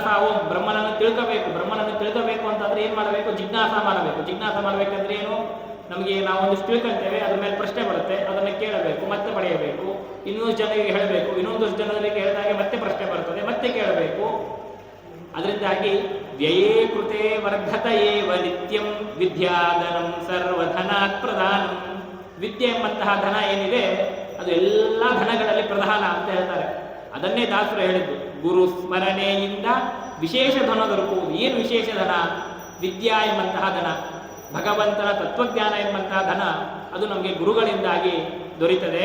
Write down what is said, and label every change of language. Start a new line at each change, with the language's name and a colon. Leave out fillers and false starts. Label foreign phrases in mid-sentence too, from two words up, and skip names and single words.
Kannada: ಬ್ರಹ್ಮನನ್ನು ತಿಳ್ಕೋಬೇಕು ಅಂತಂದ್ರೆ ಏನು ಮಾಡಬೇಕು? ಜಿಜ್ಞಾಸ ಮಾಡಬೇಕು. ಜಿಜ್ಞಾಸ ಮಾಡಬೇಕಂದ್ರೆ ಏನು? ನಮಗೆ ನಾವು ಒಂದಿಷ್ಟು ತಿಳ್ಕೊಳ್ತೇವೆ, ಅದ್ರ ಮೇಲೆ ಪ್ರಶ್ನೆ ಬರುತ್ತೆ, ಅದನ್ನು ಕೇಳಬೇಕು, ಮತ್ತೆ ಪಡೆಯಬೇಕು, ಇನ್ನೊಂದು ಜನರಿಗೆ ಹೇಳಬೇಕು, ಇನ್ನೊಂದಷ್ಟು ಜನರಿಗೆ ಹೇಳಿದಾಗ ಮತ್ತೆ ಪ್ರಶ್ನೆ ಬರ್ತದೆ, ಮತ್ತೆ ಕೇಳಬೇಕು.
Sanskrit: ಅದರಿಂದಾಗಿ ವ್ಯಯೇ ಕೃತೆ ವರ್ಧತ ಏವ ನಿತ್ಯಂ, ವಿದ್ಯಾಧನಂ ಸರ್ವಧನಾತ್ ಪ್ರಧಾನಂ.
Kannada: ವಿದ್ಯೆ ಎಂಬಂತಹ ಧನ ಏನಿದೆ ಅದು ಎಲ್ಲ ಧನಗಳಲ್ಲಿ ಪ್ರಧಾನ ಅಂತ ಹೇಳ್ತಾರೆ. ಅದನ್ನೇ ದಾಸರು ಹೇಳಿದ್ದು, ಗುರು ಸ್ಮರಣೆಯಿಂದ ವಿಶೇಷ ಧನ ದೊರಕುವುದು. ಏನು ವಿಶೇಷ ಧನ? ವಿದ್ಯಾ ಎಂಬಂತಹ ಧನ, ಭಗವಂತನ ತತ್ವಜ್ಞಾನ ಎಂಬಂತಹ ಧನ, ಅದು ನಮಗೆ ಗುರುಗಳಿಂದಾಗಿ ದೊರೀತದೆ.